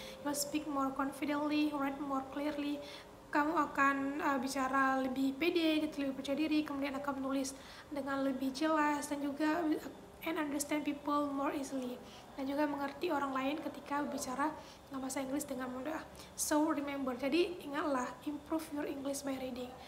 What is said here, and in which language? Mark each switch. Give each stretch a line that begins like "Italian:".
English: You'll speak more confidently, write more clearly.
Indonesian: Kamu akan bicara lebih pede gitu, lebih percaya diri, kemudian akan menulis dengan lebih jelas, dan juga
English: and understand people more easily,
Indonesian: dan juga mengerti orang lain ketika bicara bahasa Inggris dengan mudah.
English: So remember,
Indonesian: jadi ingatlah,
English: improve your English by reading.